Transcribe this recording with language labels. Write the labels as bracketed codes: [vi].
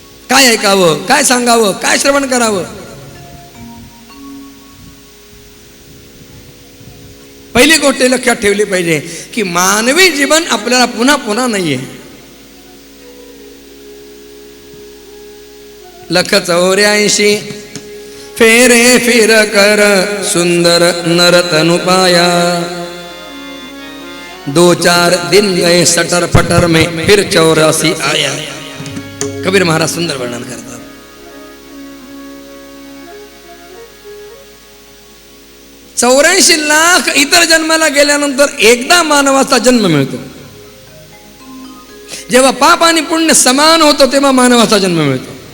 [mr] काय ऐकावं, काय सांगावं, काय श्रवण करावं. पहिली गोष्ट लक्षात ठेवली पाहिजे की मानवी जीवन आपल्याला पुन्हा पुन्हा नाहीये. [hi] लख 84 फेरे फिर कर सुंदर नरतनु पाया, 2-4 दिन गए सटर फटर में फिर 84 आया. [mr] कबीर महाराज सुंदर वर्णन करतात. 84 लाख इतर जन्माला गेल्यानंतर एकदा मानवाचा जन्म मिळतो. जेव्हा पाप आणि पुण्य समान होतं तेव्हा मानवाचा जन्म मिळतो.